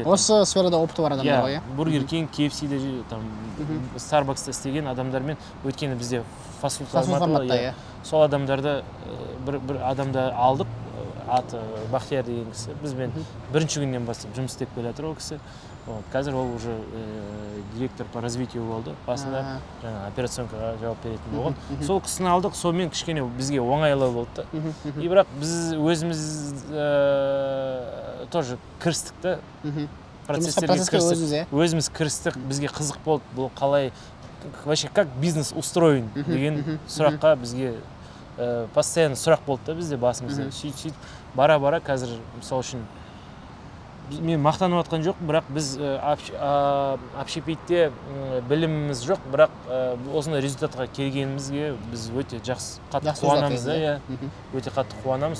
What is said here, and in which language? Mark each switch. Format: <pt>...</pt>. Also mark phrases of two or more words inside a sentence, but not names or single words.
<kk>Осы сферада опыты бар адамдар ғой. Бургер Кинг, KFC-де, Starbucks'та істеген адамдармен, өйткені бізде фастфуд форматы, сол адамдарды бір адамды алдық, аты Бахтияр деген кісі. Бізбен бірінші күннен бастап жұмыс істеп келе жатыр ол кісі. Қазір ол</kk> <ru>уже директор по развитию</ru> <kk>болды. Басында операционкаға жауап беретін болған. Сол кісіні алдық, сонымен кішкене бізге оңайлау болды. И бірақ біз өзіміз тоже кірістік та. Өзіміз кірістік, бізге қызық болды. Бұл қалай,</kk> <ru>вообще как бизнес устроен</ru> <kk>деген сұраққа бізге постоянно сұрақ болды да бізде басымызда. Сөйтіп бара-бара қазір мысалы үшін мен мақтанып жатқан жоқ, бірақ біз общепитте біліміміз жоқ, бірақ осындай результатқа келгенімізге біз өте жақсы қатты қуанамыз да, өте қатты қуанамыз.</kk>